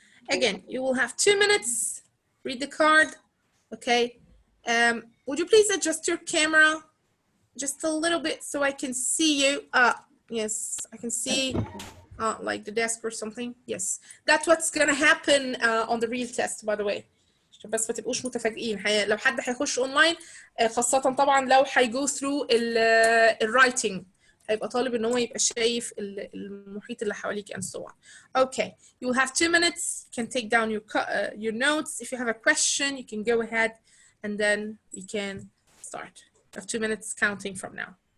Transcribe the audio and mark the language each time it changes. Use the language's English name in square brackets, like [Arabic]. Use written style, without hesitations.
[English] Again, you will have 2 minutes. Read the card. Okay. Would you please adjust your camera just a little bit so I can see you? Yes, I can see like the desk or something. Yes, that's what's gonna happen on the real test, by the way. [Arabic] عشان بس ما تبقوش متفاجئين. لو حد هيخش اونلاين خاصة طبعا لو هيجو through الرايتنج، هيبقى طالب ان هو يبقى شايف المحيط اللي حواليك [English] and so on. Okay, you will have 2 minutes. You can take down your notes. If you have a question, you can go ahead and then we can start. You have 2 minutes counting from now.